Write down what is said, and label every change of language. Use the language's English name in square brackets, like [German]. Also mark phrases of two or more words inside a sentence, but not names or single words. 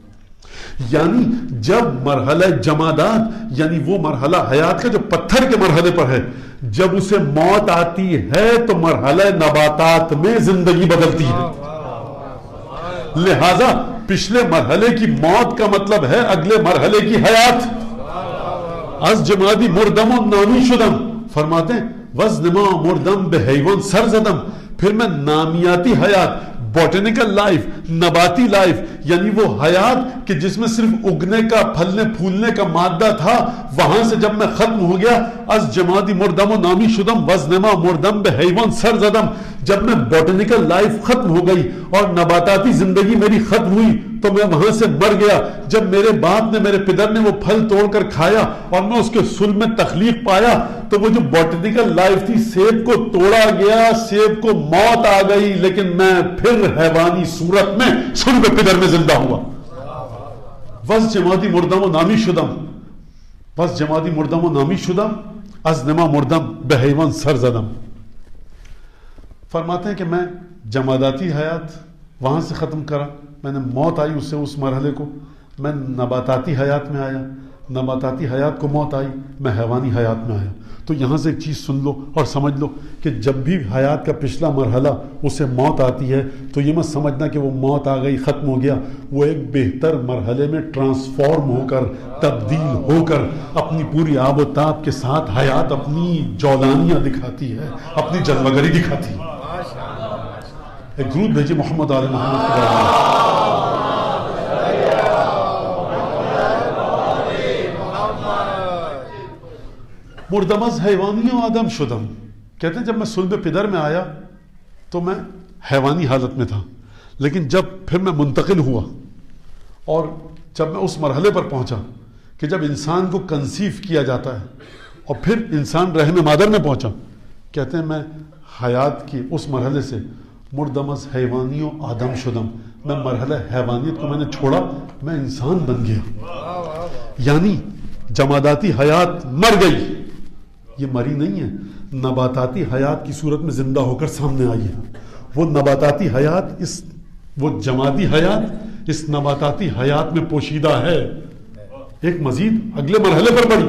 [Urdu] یعنی جب مرحلہ جمادات، یعنی وہ مرحلہ حیات کا جو پتھر کے مرحلے پر ہے، جب اسے موت آتی ہے تو مرحلہ نباتات میں زندگی بدلتی ہے۔ لہذا پچھلے مرحلے کی موت کا مطلب ہے اگلے مرحلے کی حیات۔ [Persian] از جمادی مردم و نامی شدم، [Urdu] فرماتے ہیں [Persian] وزنما مردم بحیوان سر زدم، [Urdu] پھر میں نامیاتی حیات، [English] botanical life, [Urdu] نباتی لائف، یعنی وہ حیات کہ جس میں صرف اگنے کا، پھلنے پھولنے کا مادہ تھا، وہاں سے جب میں ختم ہو گیا، [Persian] از جمادی مردم و نامی شدم وزنما مردم بحیوان سر زدم، [Urdu] جب میں [English] botanical life [Urdu] ختم ہو گئی اور نباتاتی زندگی میری ختم ہوئی تو میں وہاں سے مر گیا۔ جب میرے باپ نے، میرے پدر نے وہ پھل توڑ کر کھایا اور میں اس کے صلب میں تخلیق پایا تو وہ جو [English] botanical life [Urdu] تھی، سیب کو توڑا گیا، سیب کو موت آ گئی، لیکن میں پھر حیوانی صورت میں صلب پدر میں زندہ ہوا۔ [Persian] وز جمادی مردم و نامی شدم، وز جمادی مردم و نامی شدم از نما مردم بحیوان سر زدم۔ [Urdu] فرماتے ہیں کہ میں جماداتی حیات وہاں سے ختم کرا، میں نے موت آئی اس سے، اس مرحلے کو، میں نباتاتی حیات میں آیا، نباتاتی حیات کو موت آئی، میں حیوانی حیات میں آیا۔ تو یہاں سے ایک چیز سن لو اور سمجھ لو کہ جب بھی حیات کا پچھلا مرحلہ اسے موت آتی ہے تو یہ مت سمجھنا کہ وہ موت آ گئی، ختم ہو گیا، وہ ایک بہتر مرحلے میں ٹرانسفارم ہو کر، تبدیل ہو کر اپنی پوری آب و تاب کے ساتھ حیات اپنی جولانیاں دکھاتی ہے، اپنی جلوگری دکھاتی ہے۔ ایک درود بھیجیے محمد آل محمد کے بارے میں۔ [Persian] مردم از حیوانی و آدم شدم، [Urdu] کہتے ہیں جب میں صلب پدر میں آیا تو میں حیوانی حالت میں تھا، لیکن جب پھر میں منتقل ہوا اور جب میں اس مرحلے پر پہنچا کہ جب انسان کو کنسیو کیا جاتا ہے اور پھر انسان رحم مادر میں پہنچا، کہتے ہیں میں حیات کی اس مرحلے سے [Persian] مردم از حیوانی و آدم شدم، [Urdu] میں مرحلہ حیوانیت کو میں نے چھوڑا، میں انسان بن گیا۔ یعنی جماداتی حیات مر گئی، یہ مری نہیں ہے، نباتاتی حیات کی صورت میں زندہ ہو کر سامنے آئی ہے۔ وہ نباتاتی حیات، وہ جمادی حیات اس نباتاتی حیات میں پوشیدہ ہے، ایک مزید اگلے مرحلے پر بڑھی۔